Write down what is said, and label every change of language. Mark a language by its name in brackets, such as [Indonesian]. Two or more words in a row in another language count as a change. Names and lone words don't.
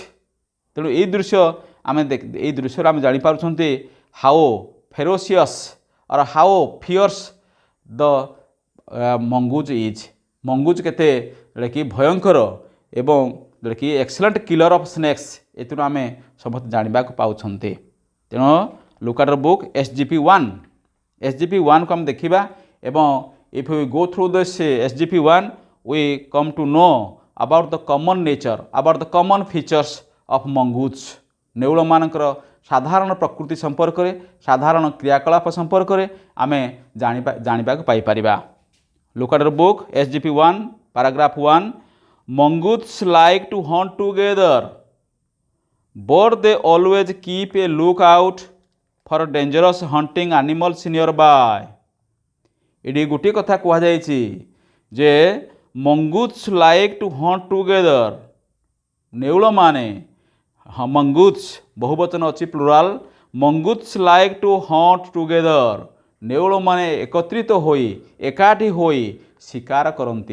[Odia] ତେଣୁ ଏଇ ଦୃଶ୍ୟରେ ଆମେ ଜାଣିପାରୁଛନ୍ତି [English] how ferocious or how fierce the mongoose is. [Odia] ମଙ୍ଗୁଜ୍ କେତେ କି ଭୟଙ୍କର ଏବଂ କି [English] excellent killer of snakes, [Odia] ଏଥିରୁ ଆମେ ସମସ୍ତେ ଜାଣିବାକୁ ପାଉଛନ୍ତି। [English] ତେଣୁ look at your book SGP1 [Odia] କୁ ଆମେ ଦେଖିବା ଏବଂ [English] if we go through this SGP1 we come to know about the common nature, about the common features of mongoose। [Odia] ନେଉଳମାନଙ୍କର ସାଧାରଣ ପ୍ରକୃତି ସମ୍ପର୍କରେ, ସାଧାରଣ କ୍ରିୟାକଳାପ ସମ୍ପର୍କରେ ଆମେ ଜାଣିବାକୁ ପାଇପାରିବା। [English] Look at your book SGP1 paragraph 1। Mongoose like to hunt together but they always keep a lookout for dangerous hunting animals nearby। [Odia] ଏଠି ଗୋଟିଏ କଥା କୁହାଯାଇଛି ଯେ [English] mongoose like to hunt together, [Odia] ନେଉଳମାନେ ମଙ୍ଗୁସ୍ ବହୁବଚନ ଅଛି ପ୍ଲୁରାଲ। [English] mongoose like to hunt together, [Odia] ନେଉଳମାନେ ଏକତ୍ରିତ ହୋଇ ଏକାଠି ହୋଇ ଶିକାର କରନ୍ତି।